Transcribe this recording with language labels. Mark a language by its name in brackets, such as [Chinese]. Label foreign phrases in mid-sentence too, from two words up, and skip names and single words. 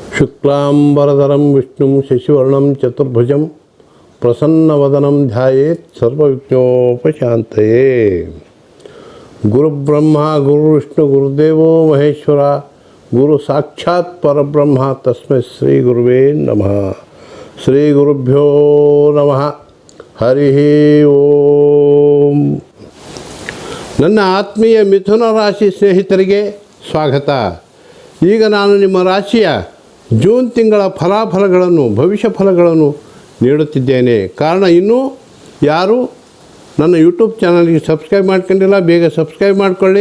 [Sanskrit] ಶುಕ್ಲಾಂಬರಧರಂ ವಿಷ್ಣುಂ ಶಶಿವರ್ಣಂ ಚತುರ್ಭುಜಂ ಪ್ರಸನ್ನವದನಂ ಧ್ಯಾಯೇತ್ ಸರ್ವವಿಘ್ನೋಪಶಾಂತಯೇ. ಗುರುಬ್ರಹ್ಮ ಗುರುವಿಷ್ಣು ಗುರುದೇವೋ ಮಹೇಶ್ವರ ಗುರು ಸಾಕ್ಷಾತ್ ಪರಬ್ರಹ್ಮ ತಸ್ಮೈ ಶ್ರೀ ಗುರುವೇ ನಮಃ. ಶ್ರೀ ಗುರುಭ್ಯೋ ನಮಃ. ಹರಿ ಓಂ. [Kannada] ನನ್ನ ಆತ್ಮೀಯ ಮಿಥುನ ರಾಶಿ ಸ್ನೇಹಿತರಿಗೆ ಸ್ವಾಗತ. ಈಗ ನಾನು ನಿಮ್ಮ ರಾಶಿಯ ಜೂನ್ ತಿಂಗಳ ಫಲಾಫಲಗಳನ್ನು ಭವಿಷ್ಯ ಫಲಗಳನ್ನು ನೀಡುತ್ತಿದ್ದೇನೆ. ಕಾರಣ ಇನ್ನೂ ಯಾರು ನನ್ನ ಯೂಟ್ಯೂಬ್ ಚಾನಲ್ಗೆ ಸಬ್ಸ್ಕ್ರೈಬ್ ಮಾಡ್ಕೊಂಡಿಲ್ಲ, ಬೇಗ ಸಬ್ಸ್ಕ್ರೈಬ್ ಮಾಡಿಕೊಳ್ಳಿ.